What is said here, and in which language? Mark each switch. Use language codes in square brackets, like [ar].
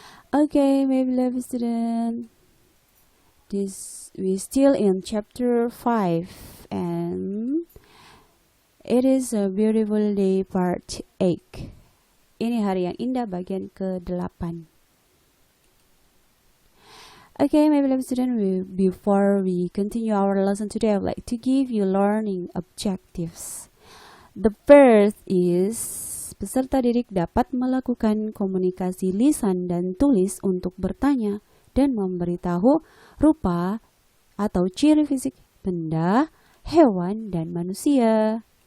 [en] Okay, my beloved student, we still in chapter 5 and it is a beautiful day part 8. [id] Ini hari yang indah bagian ke-8. [en] Okay, my beloved student, before we continue our lesson today, I would like to give you learning objectives. The first is [id] peserta didik dapat melakukan komunikasi lisan dan tulis untuk bertanya dan memberitahu rupa atau ciri fisik benda, hewan, dan manusia.